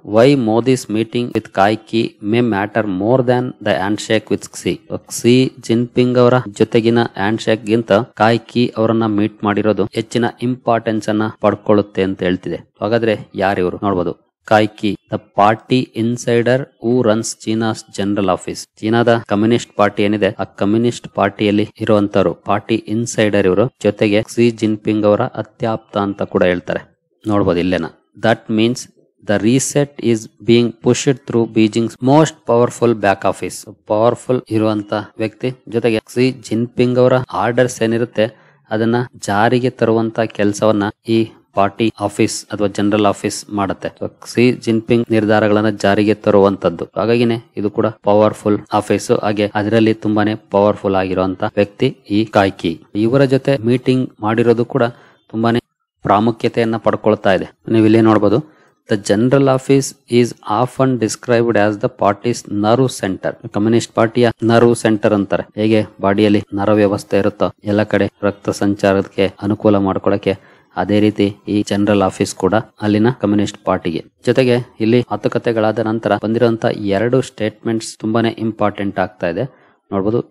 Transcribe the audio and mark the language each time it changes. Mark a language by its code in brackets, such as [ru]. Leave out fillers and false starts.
[en] why Modi's meeting with Cai Qi may matter more than the handshake with Xi Jinping [kn] ಅವರ ಜೊತೆಗಿನ hand shake ಗಿಂತ ಕಾಯ್ಕಿ ಅವರನ್ನ meet ಮಾಡಿರೋದು ಹೆಚ್ಚಿನ ಇಂಪಾರ್ಟೆನ್ಸ್ ಅನ್ನ ಪಡ್ಕೊಳ್ಳುತ್ತೆ ಅಂತ ಹೇಳ್ತಿದೆ. ಹಾಗಾದ್ರೆ ಯಾರಿವರು ನೋಡಬಹುದು. [en] Cai Qi, the party insider who runs China's general office. [kn] ಚೀನಾದ ಕಮ್ಯುನಿಸ್ಟ್ ಪಾರ್ಟಿ ಏನಿದೆ ಆ ಕಮ್ಯುನಿಸ್ಟ್ ಪಾರ್ಟಿಯಲ್ಲಿ ಇರುವಂತರು ಪಾರ್ಟಿ ಇನ್ಸೈಡರ್ ಇವರು. ಜೊತೆಗೆ ಕ್ಸಿ ಜಿನ್ಪಿಂಗ್ ಅವರ ಅತ್ಯಾಪ್ತ ಅಂತ ಕೂಡ ಹೇಳ್ತಾರೆ. ನೋಡಬಹುದು ಇಲ್ಲೇನ. [en] That means the reset is being pushed through Beijing's most powerful back office. [kn] Powerful ಇರುವಂತ ವ್ಯಕ್ತಿ ಜೊತೆಗೆ ಕ್ಸಿ ಜಿನ್ಪಿಂಗ್ ಅವರ ಆರ್ಡರ್ಸ್ ಏನಿರುತ್ತೆ ಅದನ್ನ ಜಾರಿಗೆ ತರುವಂತ ಕೆಲಸವನ್ನ ಈ ಪಾರ್ಟಿ ಆಫೀಸ್ ಅಥವಾ ಜನರಲ್ ಆಫೀಸ್ ಮಾಡುತ್ತೆ. ಕ್ಸಿ ಜಿನ್ಪಿಂಗ್ ನಿರ್ಧಾರಗಳನ್ನ ಜಾರಿಗೆ ತರುವಂತದ್ದು. ಹಾಗಾಗಿನೇ ಇದು ಕೂಡ ಪವರ್ಫುಲ್ ಆಫೀಸ್. ಹಾಗೆ ಅದರಲ್ಲಿ ತುಂಬಾನೇ ಪವರ್ಫುಲ್ ಆಗಿರುವಂತ ವ್ಯಕ್ತಿ ಈ ಕಾಯ್ಕಿ. ಇವರ ಜೊತೆ ಮೀಟಿಂಗ್ ಮಾಡಿರೋದು ಕೂಡ ತುಂಬಾನೇ ಪ್ರಾಮುಖ್ಯತೆಯನ್ನ ಪಡ್ಕೊಳ್ತಾ ಇದೆ. ನೀವು ಇಲ್ಲಿ ನೋಡಬಹುದು. [en] The general office is often described as the party's nerve center. [kn] Communist ಪಾರ್ಟಿಯ ನರ್ವ್ ಸೆಂಟರ್ ಅಂತಾರೆ. ಹೇಗೆ ಬಾಡಿಯಲ್ಲಿ ನರ ವ್ಯವಸ್ಥೆ ಇರುತ್ತೋ ಎಲ್ಲ ಕಡೆ ರಕ್ತ ಸಂಚಾರಕ್ಕೆ ಅನುಕೂಲ ಮಾಡ್ಕೊಳ್ಳಕ್ಕೆ, ಅದೇ ರೀತಿ ಈ ಜನರಲ್ ಆಫೀಸ್ ಕೂಡ ಅಲ್ಲಿನ ಕಮ್ಯುನಿಸ್ಟ್ ಪಾರ್ಟಿಗೆ. ಜೊತೆಗೆ ಇಲ್ಲಿ ಮಾತುಕತೆಗಳಾದ ನಂತರ ಬಂದಿರುವಂತ 2 ಸ್ಟೇಟ್ಮೆಂಟ್ಸ್ ತುಂಬಾನೇ ಇಂಪಾರ್ಟೆಂಟ್ ಆಗ್ತಾ ಇದೆ. ನೋಡಬಹುದು.